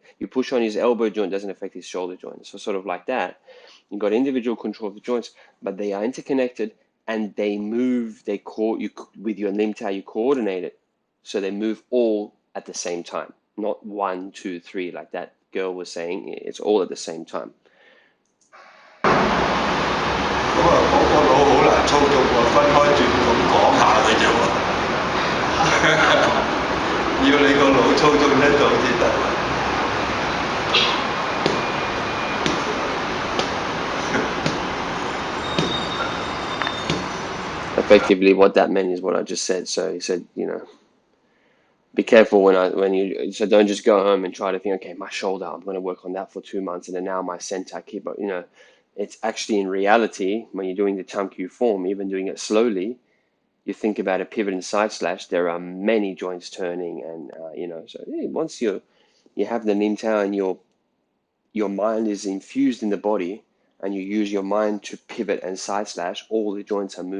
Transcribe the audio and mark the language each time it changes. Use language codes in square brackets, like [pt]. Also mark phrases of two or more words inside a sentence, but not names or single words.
[en] You push on his elbow joint, it doesn't affect his shoulder joint. So sort of like that, you got individual control of the joints, but they are interconnected. And they move, you with your Nim Tao, you coordinate it. So they move all at the same time, not 1, 2, 3, like that girl was saying. It's all at the same time. [yue] 咁啊，嗰個腦好難操縱喎，分開轉咁講下嘅啫喎，要你個腦操縱得到先得。 [en] Effectively, what that meant is what I just said. So he said, you know, be careful so don't just go home and try to think, okay, my shoulder, I'm going to work on that for 2 months, and then now my center, you know, it's actually in reality when you're doing the Chum-Q form, even doing it slowly, you think about a pivot and side slash, there are many joints turning, and you know, so once you have the Nim Tao and your mind is infused in the body, and you use your mind to pivot and side slash, all the joints are moving.